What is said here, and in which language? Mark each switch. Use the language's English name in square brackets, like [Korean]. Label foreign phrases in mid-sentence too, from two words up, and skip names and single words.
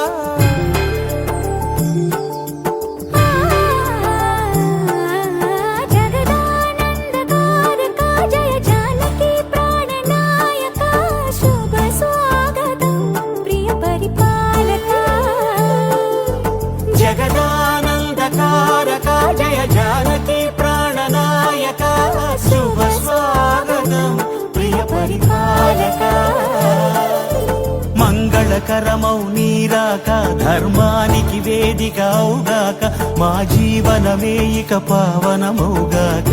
[Sanskrit] जगदानन्दकारका जय जानकी प्राणनायक शुभ स्वागतं प्रिय परिपालका जगदानन्दकारका जय जानकी प्राणनायक शुभ स्वागतं प्रिय परिपालका [Telugu] మంగళకరమౌ నీరాక ధర్మానికి వేదిక అవుగాక మా జీవనమే ఇక పావనమౌగాక